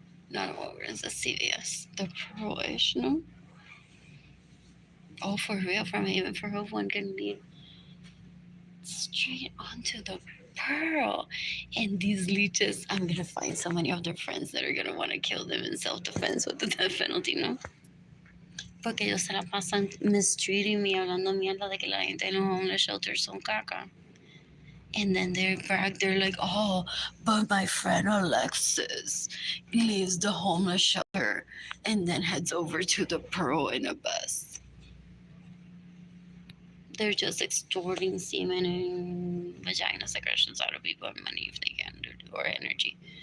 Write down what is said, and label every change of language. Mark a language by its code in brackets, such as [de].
[en] Not a Walgreens, a CVS. The Pro-ish, no? Oh, for real, from Haven for Hope, one can lead straight onto the Pearl. And these leeches, I'm gonna find so many of their friends that are gonna want to kill them in self-defense with the death penalty, ¿no? [es] Porque ellos se la pasan [en] mistreating me, [es] hablando mierda de que la gente en los homeless shelters son caca. [en] And then they're like, oh, but my friend Alexis leaves the homeless shelter and then heads over to the Pearl in a bus. They're just extorting semen and vagina secretions out of people and money if they can, or energy.